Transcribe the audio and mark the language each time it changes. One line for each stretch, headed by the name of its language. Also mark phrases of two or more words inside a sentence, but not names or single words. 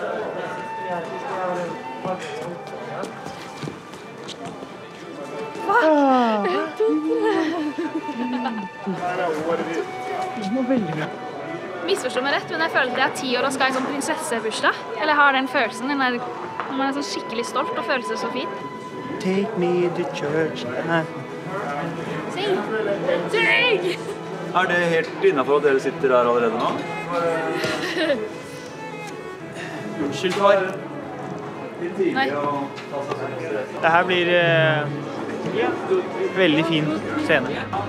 Norwegian: Hva? 1, 2, 3. Det var veldig bra. Misforstå meg rett, men jeg føler at jeg er 10 år og skal i sånn prinsessebursdag. Eller jeg har den følelsen, når man er sånn skikkelig stolt og føler seg så fint.
English: Take me to church.
Norwegian: Syng! Syng! Er det helt innenfor at dere sitter her allerede nå? Unnskyld, far. Nei. Det her blir veldig fin scene.